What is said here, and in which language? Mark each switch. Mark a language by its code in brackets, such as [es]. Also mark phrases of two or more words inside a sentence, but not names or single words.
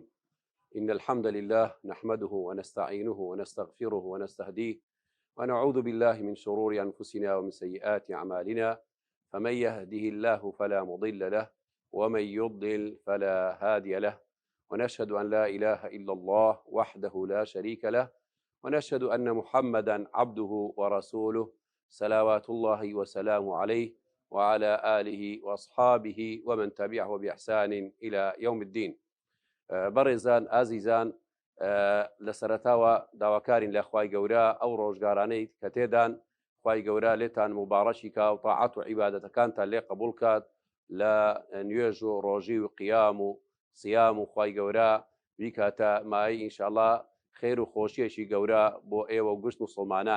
[ar] إن الحمد لله نحمده ونستعينه ونستغفره ونستهديه ونعوذ بالله من شرور أنفسنا ومن سيئات أعمالنا، فمن يهده الله فلا مضل له ومن يضلل فلا هادي له، ونشهد أن لا إله إلا الله وحده لا شريك له، ونشهد أن محمدا عبده ورسوله صلوات الله وسلامه عليه وعلى آله وأصحابه ومن تبعه بإحسان إلى يوم الدين. [ckb] بەڕێزان ئازیزان، لە سەرەتاوە داواکارین لە خوای گەورە ئەو ڕۆژگارانەی کە تێدان خوای گەورە لێتان مبارەشی کا و تاعات و عیبادەتەکانتان لێ قبول کات لە نوێژ و ڕۆژی و قیام و سیام و خوای گەورە بیکاتە مای ئینشاءڵڵا خێر و خۆشیەشی گەورە بۆ ئێوە و گشت موسڵمانان.